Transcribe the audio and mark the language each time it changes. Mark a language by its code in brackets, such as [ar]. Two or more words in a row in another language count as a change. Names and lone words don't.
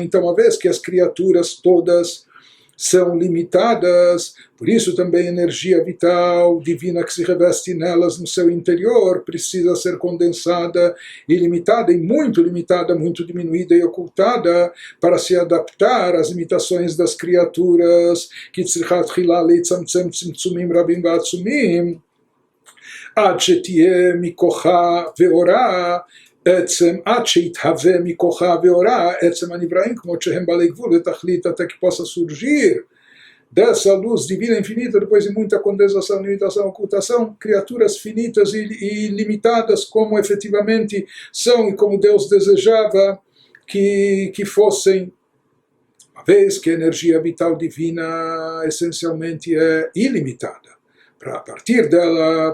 [pt] Então, uma vez que as criaturas todas são limitadas, por isso também a energia vital divina que se reveste nelas no seu interior precisa ser condensada e limitada, e muito limitada, muito diminuída e ocultada, para se adaptar às limitações das criaturas, que [he] צריכה תחילה להצטמצם צמצומים רבים ועצומים, עד שתהיה מכוחה ואורה, עד שיתהווה מכוחה ואורה, עצם הנבראים כמות שהם בעלי גבול ותכלית [pt] até que possa surgir dessa luz divina infinita, depois de muita condensação, limitação, ocultação, criaturas finitas e limitadas como efetivamente são e como Deus desejava que fossem, uma vez que a energia vital divina essencialmente é ilimitada, para a partir dela